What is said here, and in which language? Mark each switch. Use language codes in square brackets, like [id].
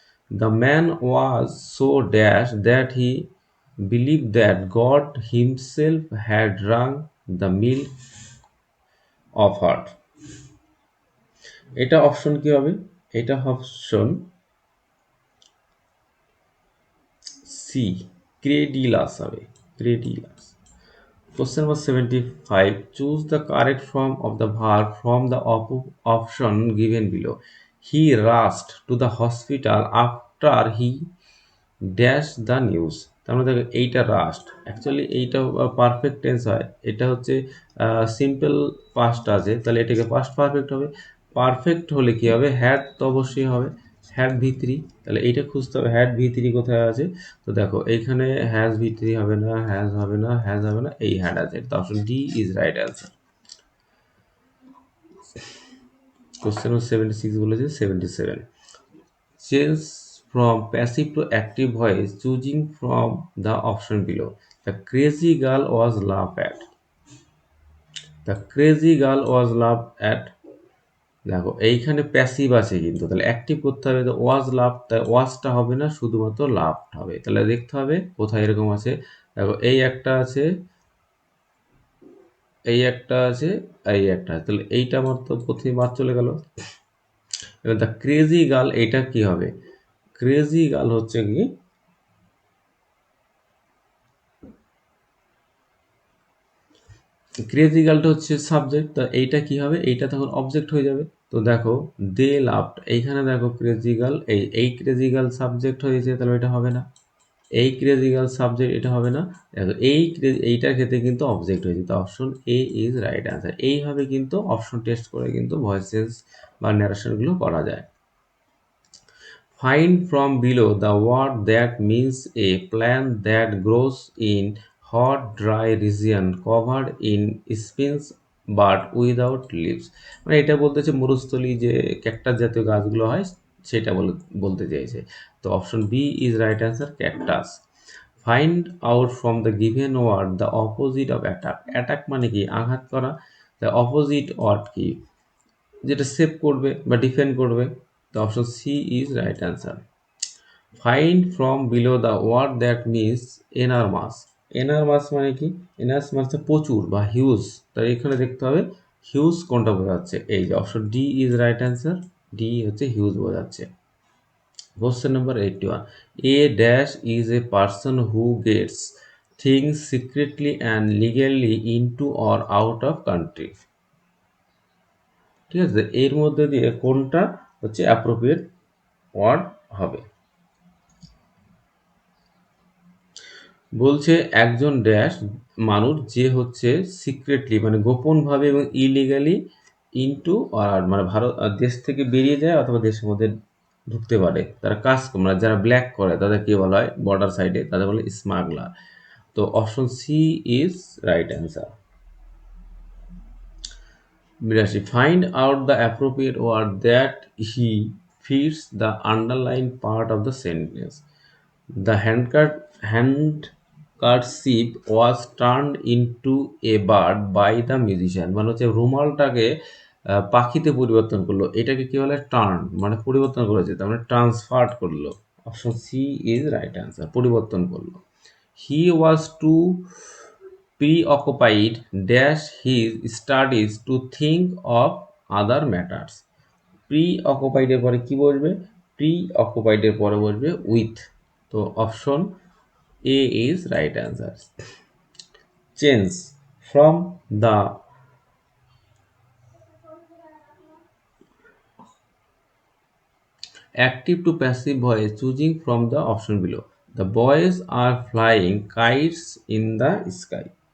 [en] The man was so dash that he believe that God himself had drunk the milk of heart. [bn] এটা option কি হবে, এটা option C, ক্রেডিলাস হবে, ক্রেডিলাস। [en] Question number 75. Choose the correct form of the verb from the option given below. He rushed to the hospital after he dash the news। [bn] তার মানে দেখো এইটা rushed, actually এইটা পারফেক্ট টেন্স হয়, এটা হচ্ছে সিম্পল পাস্ট আছে, তাহলে এটাকে পাস্ট পারফেক্ট হবে। পারফেক্ট হলে কি হবে, হ্যাড তো অবশ্যই হবে, হ্যাড ভি3, তাহলে এইটা খুঁজতে হবে হ্যাড ভি3 কোথায় আছে। তো দেখো এইখানে হ্যাজ ভি3 হবে না, হ্যাজ হবে না, হ্যাজ হবে না, এই হ্যাড আছে, তো [en] Option D is right answer. Question 76 [bn] বলেছে [en] 77, change from passive to active voice choosing from the option below. The crazy girl was laughed at. The crazy girl was laughed at। [bn] দেখো এইখানে passive আছে কিন্তু, তাহলে active করতে হবে, তো ওয়াজ লাভ, তাই ওয়াজটা হবে না, শুধুমাত্র লাভড হবে। তাহলে দেখতে হবে কোথায় এরকম আছে, দেখো এই একটা আছে, এই একটা আছে, এই একটা আছে, তাহলে এইটা আমার তো প্রথমে বাদ চলে গেল। এবার [en] the crazy girl, [bn] এইটা কি হবে, ক্রেজি গার্ল হচ্ছে কি, ক্রেজি গার্লটা হচ্ছে সাবজেক্ট, তো এইটা কি হবে, এইটা তখন অবজেক্ট হয়ে যাবে। তো দেখো [en] they loved, [bn] এইখানে দেখো ক্রেজি গার্ল, এই ক্রেজি গার্ল সাবজেক্ট হয়েছে, তাহলে এটা হবে না। এই ক্রেজি গার্ল সাবজেক্ট, এটা হবে না। দেখো এইটার ক্ষেত্রে কিন্তু অবজেক্ট হয়েছে, তো [en] Option A is right answer. [bn] এইভাবে কিন্তু অপশন টেস্ট করে কিন্তু ভয়েস চেঞ্জ বা ন্যারেশনগুলো করা যায়। [en] Find from below the word that means a plant that grows in hot dry region covered in spines but without leaves। [bn] মানে এটা বলতেছে মরুস্থলী যে ক্যাকটাস জাতীয় গাছগুলো হয় সেটা বলতে চাইছে। [en] তো option B is right answer, cactus. Find out from the given word the opposite of attack. [bn] Attack মানে কি, আঘাত করা, দ্য অপোজিট ওয়ার্ড কি, যেটা সেভ করবে বা ডিফেন্ড করবে। [en] তো option C is right answer. Find from below the word that means enormous. [bn] এনারমাস মানে কি, এনার্স মানে প্রচুর বা হিউজ, তাই এখানে দেখতে হবে হিউজ কোনটা বোঝাচ্ছে, এই যে [en] option D is right answer, [bn] D হচ্ছে হিউজ বোঝাচ্ছে। [en] Question number 81. A dash is a person who gets things secretly and legally into or out of country। [bn] ঠিক আছে, এর মধ্যে দিয়ে কোনটা হচ্ছে অ্যাপ্রোপ্রিয়েট ওয়ার্ড হবে। বলছে একজন ড্যাশ মানুষ যে হচ্ছে সিক্রেটলি মানে গোপনভাবে এবং ইলিগালি ইনটু আর মানে ভারত দেশ থেকে বেরিয়ে যায় অথবা দেশের মধ্যে ঢুকতে পারে, তারা কাজ মানে যারা ব্ল্যাক করে তাদের কি বলা হয়, বর্ডার সাইডে তাদের বলে স্মাগলার। [en] তো option C is right answer. 82, find out the appropriate word that he fits the underlined part of the sentence. The handkerchief was turned into a bird by the musician. [bn] মানে হচ্ছে রুমালটাকে পাখিতে পরিবর্তন করলো, এটাকে কি বলে? টার্ন, মানে পরিবর্তন করেছে, তার মানে ট্রান্সফার্ড করলো। [en] option C is right answer, [bn] পরিবর্তন করলো। [en] He was too preoccupied dash his studies to think of other matters. [bn] preoccupied এর পরে কি বসবে? preoccupied এর পরে বসবে with। [en] তো option A is right answer. Change from the active to passive voice choosing from the option below. The boys are flying kites in the sky.